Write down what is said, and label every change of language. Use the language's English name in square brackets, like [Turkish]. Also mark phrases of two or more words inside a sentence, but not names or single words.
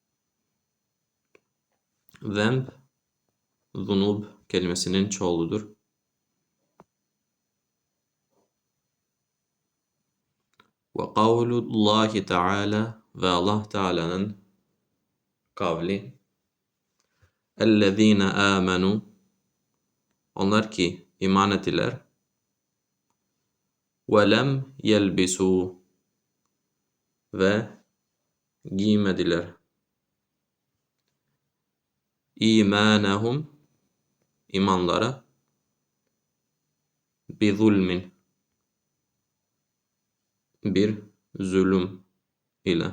[Turkish] Zemb, zunub kelimesinin çoğuludur. [Arabic] وقول الله تعالى [Turkish] ve Allah Teala'nın kavli. [Arabic] اَلَّذ۪ينَ آمَنُوا [Turkish] Onlar ki iman ettiler. [Arabic] وَلَمْ يَلْبِسُوا [Turkish] Ve giymediler. İmanahum imanlara bizulmin bir zulüm ile.